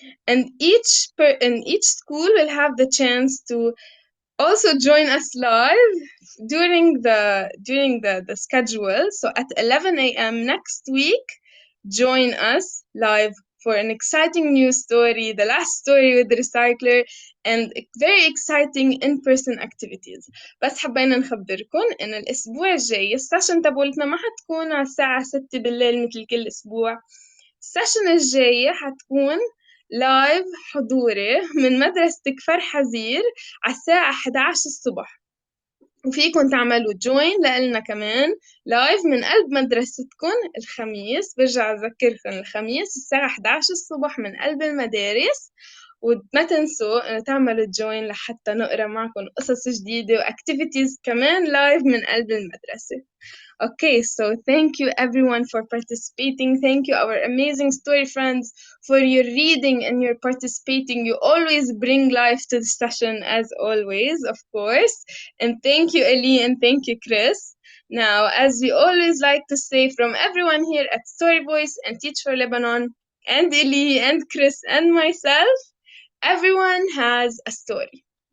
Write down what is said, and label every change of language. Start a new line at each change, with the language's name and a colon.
English: And each school will have the chance to also join us live during the schedule. So at 11 a.m. next week, join us live for an exciting news story, the last story with the recycler, and very exciting in-person activities.
Arabic: بس حبينا نخبركم إن الأسبوع الجاي السيشن تبولتنا ما حتكون على الساعة 6 بالليل مثل كل أسبوع. السيشن الجاية حتكون لايف حضوري من مدرسة كفر حزير على الساعة 11 الصبح، وفيكن تعملوا جوين لإلنا كمان لايف من قلب مدرستكن الخميس. برجع أذكركن الخميس الساعة 11 الصبح من قلب المدارس، وما تنسوا إنه تعملوا جوين لحتى نقرأ معكم قصص جديدة وأكتيفيتيز كمان لايف من قلب المدرسة.
English: Okay, so thank you everyone for participating. Thank you, our amazing story friends, for your reading and your participating. You always bring life to the session, as always, of course. And thank you, Eli, and thank you, Chris. Now, as we always like to say from everyone here at Story Voice and Teach for Lebanon, and Eli, and Chris, and myself, everyone has a story.